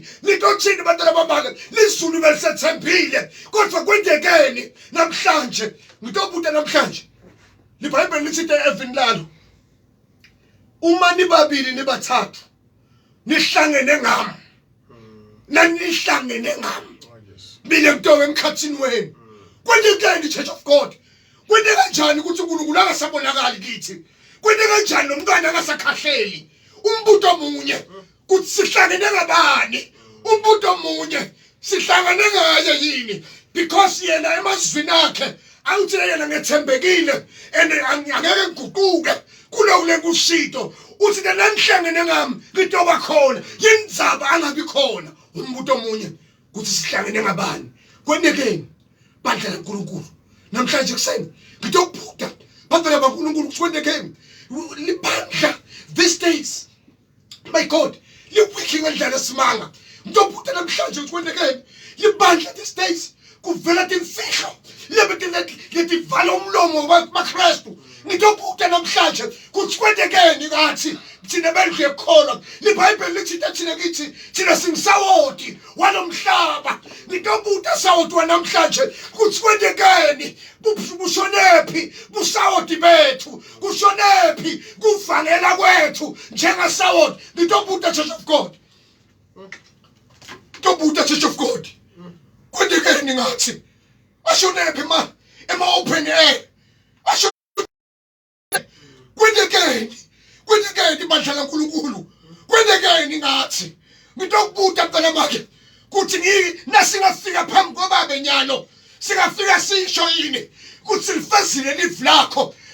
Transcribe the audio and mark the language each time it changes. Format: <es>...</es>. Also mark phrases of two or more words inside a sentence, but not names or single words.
<ss>Litothini bantwana bamake lizulu belisethembile kodwa kwendekeni namhlanje ngitobuta namhlanje iBhayibheli lithi evini lalo uma nibabili nibathathu nihlangene ngami nanihlangene ngami bile kutoke emkhathini wenu. Kwendekeni Church of God kwende kanjani ukuthi uNkulunkulu akasabonakali kithi. Kwende kanjani nomntwana akasakhahleli. Umbuto munye kuthi sihlangene ngabani. Umbuto munye sihlangene ngaye yini because yena emazwini akhe awuthi yena ngethembekile and angeke ngiguquke kulo lekushito uthi nanihlangene ngami ngitoba khona yindzaba angabi khona. Umbuto munye kuthi sihlangene ngabani. Kwendekeni bandla laNkulunkulu namhlanje kuseni ngitobuta bantwana baNkulunkulu kwendekeni libandla</ss> <en>these days. My God,</en> <ss>liwiki ngendlela simanga ngitobuta namhlanje kwendekeni libandla</ss> <en>these days</en> <ss>kuvela timfihlo letivala umlomo waKristu. Ngitobuta namhlanje kuthi kwendekeni ngathi thina bendlu yekholwa iBhayibheli lithi thina kithi thina singisawoti walomhlaba. Ngitobuta sawoti wanamhlanje kuthi kwendekeni bushonephi busawoti bethu kushonephi kuvangela kwethu njengasawoti. Ngitobuta Church of God, ngitobuta Church of God kwendekeni ngathi ashonephi ema-</ss> <en>open air</en> <ss>kwendekeni bandla laNkulunkulu. Kwendekeni ngathi ngitokubuta mntwana makhe kuthi nasingafika phambi kobabe nyalo singafika sisho yini kuthi silifezile live lakho.</ss>